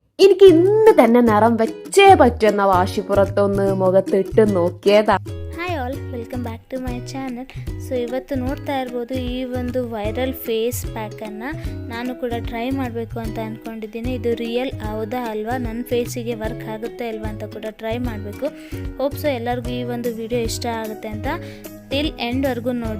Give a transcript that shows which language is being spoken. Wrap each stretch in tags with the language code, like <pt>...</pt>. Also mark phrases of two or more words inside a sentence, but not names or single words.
<ml>എനിക്ക് ഇന്ന് തന്നെ നിറം വെച്ചേ പറ്റുന്ന വാശിപ്പുറത്തൊന്ന് മുഖത്തിട്ട് നോക്കിയതാ.</ml> <en>Hi all, welcome back to my channel.</en> <kn>ಸೊ ಇವತ್ತು ನೋಡ್ತಾ ಇರ್ಬೋದು ಈ ಒಂದು</kn> <en>viral face</en> <kn>ಪ್ಯಾಕನ್ನು ನಾನು ಕೂಡ ಟ್ರೈ ಮಾಡಬೇಕು ಅಂತ ಅಂದ್ಕೊಂಡಿದ್ದೀನಿ. ಇದು ರಿಯಲ್ ಹೌದಾ ಅಲ್ವಾ, ನನ್ನ ಫೇಸಿಗೆ ವರ್ಕ್ ಆಗುತ್ತೆ ಅಲ್ವಾ ಅಂತ ಕೂಡ ಟ್ರೈ ಮಾಡಬೇಕು.</kn> <en>hope so</en> <kn>ಎಲ್ಲರಿಗೂ ಈ ಒಂದು ವಿಡಿಯೋ ಇಷ್ಟ ಆಗುತ್ತೆ ಅಂತ ಟಿಲ್ ಎಂಡ್ವರೆಗೂ ನೋಡಿ.</kn>